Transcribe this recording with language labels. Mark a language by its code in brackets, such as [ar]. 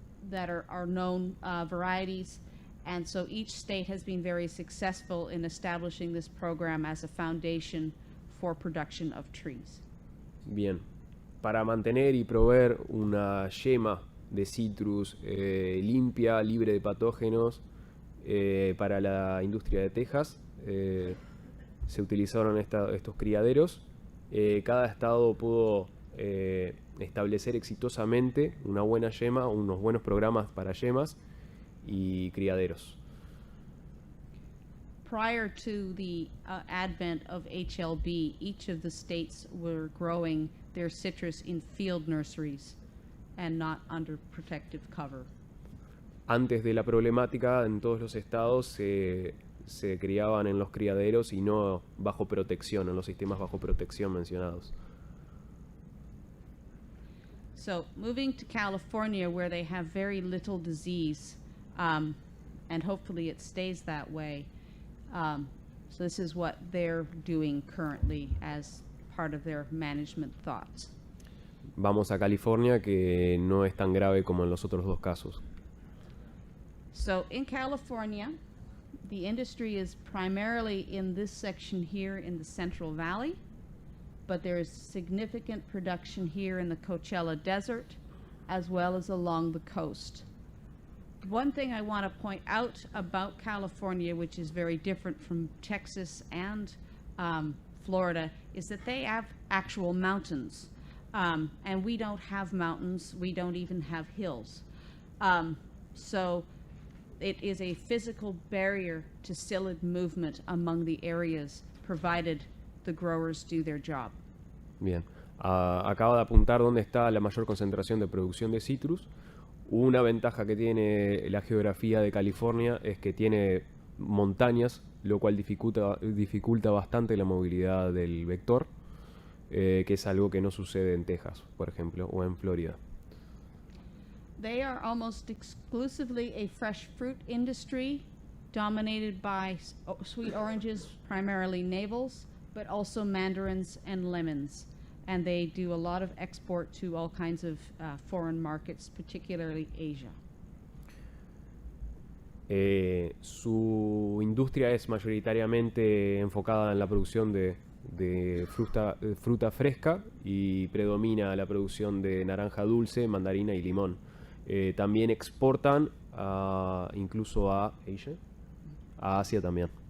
[en] that are known varieties. And so each state has been very successful in establishing this program as a foundation for production of trees. [es] Bien, para mantener y proveer una yema de citrus limpia, libre de patógenos para la industria de Texas, se utilizaron estos criaderos. Cada estado pudo establecer exitosamente una buena yema, unos buenos programas para yemas y criaderos. [en] Prior to the advent of HLB, each of the states were growing their citrus in field nurseries and not under protective cover. [es] Antes de la problemática, en todos los estados se criaban en los criaderos y no bajo protección, en los sistemas bajo protección mencionados. [en] So moving to California, where they have very little disease, and hopefully it stays that way. So this is what they're doing currently as part of their management thoughts. [es] Vamos a California, que no es tan grave como en los otros dos casos. [en] So in California, the industry is primarily in this section here in the Central Valley, but there is significant production here in the Coachella Desert, as well as along the coast. One thing I want to point out about California, which is very different from Texas and Florida, is that they have actual mountains. And we don't have mountains, we don't even have hills. So it is a physical barrier to psyllid movement among the areas, provided the growers do their job. [es] Bien, acaba de apuntar dónde está la mayor concentración de producción de citrus. Una ventaja que tiene la geografía de California es que tiene montañas, lo cual dificulta bastante la movilidad del vector, que es algo que no sucede en Texas, por ejemplo, o en Florida. [en] They are almost exclusively a fresh fruit industry dominated by sweet oranges, primarily navels, but also mandarins and lemons. And they do a lot of export to all kinds of foreign markets, particularly Asia. [es] Su industria es mayoritariamente enfocada en la producción de fruta fresca y predomina la producción de naranja dulce, mandarina y limón. También exportan incluso a Asia también.